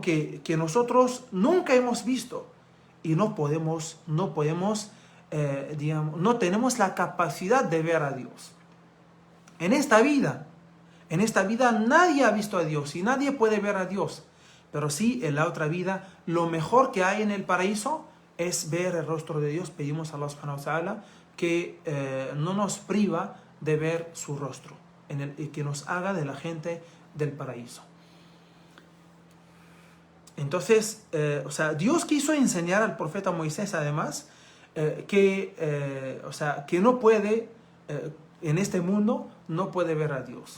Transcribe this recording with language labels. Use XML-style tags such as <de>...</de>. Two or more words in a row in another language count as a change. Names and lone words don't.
<es>Que nosotros nunca hemos visto y no tenemos la capacidad de ver a Dios. En esta vida nadie ha visto a Dios y nadie puede ver a Dios. Pero sí, en la otra vida, lo mejor que hay en el paraíso es ver el rostro de Dios. Pedimos a Allah</es> <ar>سبحانه وتعالى</ar> <es>que no nos priva de ver su rostro y que nos haga de la gente del paraíso. Entonces, Dios quiso enseñar al profeta Moisés además que no puede, en este mundo, no puede ver a Dios.</es>